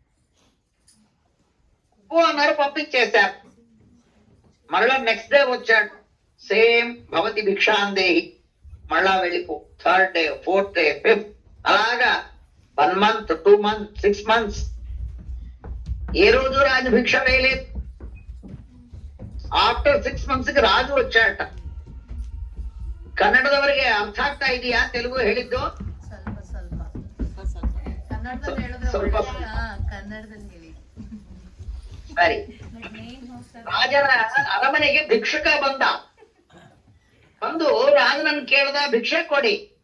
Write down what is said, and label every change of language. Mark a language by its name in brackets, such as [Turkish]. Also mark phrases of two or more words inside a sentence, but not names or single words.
[Telugu] ఓ అన్నారు, పంపించేశారు. మళ్ళా [English] next day [Telugu] వచ్చాడు, సేమ్ భవతి భిక్షాందేహి, మళ్ళా వెళ్ళిపో. [English] third day, fourth day, fifth, అలాగా 1 month, 2 months, 6 months. [Telugu] ఏ రోజు రాజు భిక్ష వేయలేదు. [English] ಆಫ್ಟರ್ 6 months ಗೆ ರಾಜು వచ్చాట. [Kannada] ಕನ್ನಡದವರಿಗೆ ಅರ್ಥ ಆಗ್ತಾ ಇದೆಯಾ ತೆಲುಗು ಹೇಳಿದ್ದು? ಸ್ವಲ್ಪ ಸರಿ. ರಾಜನ ಅರಮನೆಗೆ ಭಿಕ್ಷುಕ ಬಂದು ರಾಜನನ್ನು ಕೇಳ್ದ, ಭಿಕ್ಷೆ ಕೊಡಿ.